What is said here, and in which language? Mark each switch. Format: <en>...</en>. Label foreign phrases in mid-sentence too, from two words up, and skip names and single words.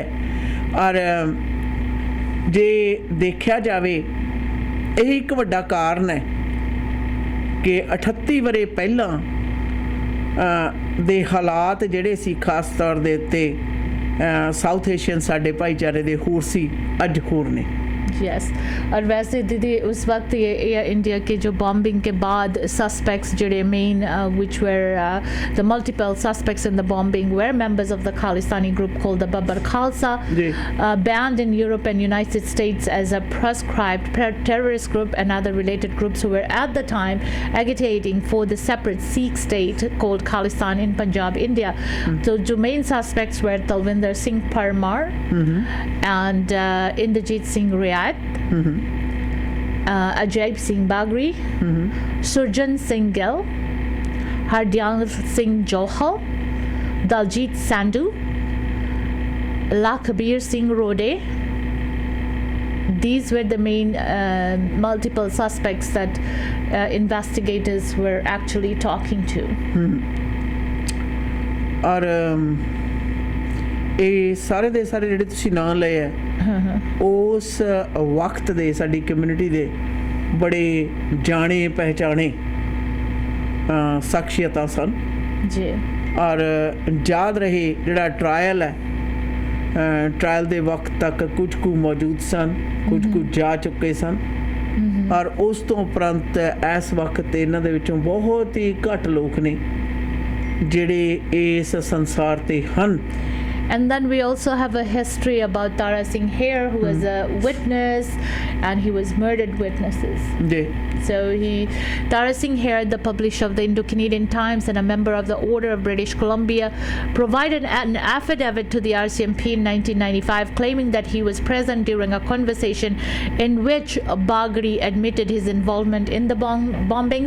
<pa>ਔਰ ਜੇ ਦੇਖਿਆ ਜਾਵੇ ਇਹ ਇੱਕ ਵੱਡਾ ਕਾਰਨ ਹੈ ਕਿ 38 ਵਰ੍ਹੇ ਪਹਿਲਾਂ ਦੇ ਹਾਲਾਤ ਜਿਹੜੇ ਸੀ ਖਾਸ ਤੌਰ ਦੇ ਉੱਤੇ</pa> <en>South Asian</en> <pa>ਸਾਡੇ ਭਾਈਚਾਰੇ ਦੇ ਹੋਰ ਸੀ, ਅੱਜ ਹੋਰ ਨੇ।</pa> <hi>यस और वैसे दीदी उस वक्त ये एयर इंडिया के जो बॉम्बिंग के बाद सस्पेक्ट्स जड़े मेन</hi> <en>which were the multiple suspects in the bombing were members of the Khalistani group called the Babbar Khalsa, banned in Europe and United States as a proscribed terrorist group, and other related groups who were at the time agitating for the separate Sikh state called Khalistan in Punjab, India. So the main suspects were Talvinder Singh Parmar and Inderjit Singh Riad, Ajaib Singh Bagri, Surjan Singh Gill, Hardyal Singh Johal, Daljit Sandhu, Lakbir Singh Rode. These were the main multiple suspects that investigators were actually talking to.</en> <pa>ਔਰ ਇਹ ਸਾਰੇ ਦੇ ਸਾਰੇ ਜਿਹੜੇ ਤੁਸੀਂ ਨਾਂ ਲਏ ਹੈ ਉਸ ਵਕਤ ਦੇ ਸਾਡੀ ਕਮਿਊਨਿਟੀ ਦੇ ਬੜੇ ਜਾਣੇ ਪਹਿਚਾਣੇ ਸ਼ਖਸੀਅਤਾਂ ਸਨ ਜੀ। ਔਰ ਯਾਦ ਰਹੇ ਜਿਹੜਾ ਟਰਾਇਲ ਹੈ, ਟਰਾਇਲ ਦੇ ਵਕਤ ਤੱਕ ਕੁਝ ਕੁ ਮੌਜੂਦ ਸਨ, ਕੁਝ ਕੁ ਜਾ ਚੁੱਕੇ ਸਨ, ਔਰ ਉਸ ਤੋਂ ਉਪਰੰਤ ਇਸ ਵਕਤ ਇਹਨਾਂ ਦੇ ਵਿੱਚੋਂ ਬਹੁਤ ਹੀ ਘੱਟ ਲੋਕ ਨੇ ਜਿਹੜੇ ਇਸ ਸੰਸਾਰ ਤੇ ਹਨ।</pa> <en>And then we also have a history about Tara Singh Hair, who was a witness, and he was murdered witnesses. So Tara Singh Hair, the publisher of the Indo-Canadian Times and a member of the Order of British Columbia, provided an affidavit to the RCMP in 1995 claiming that he was present during a conversation in which Bagri admitted his involvement in the bombings.</en>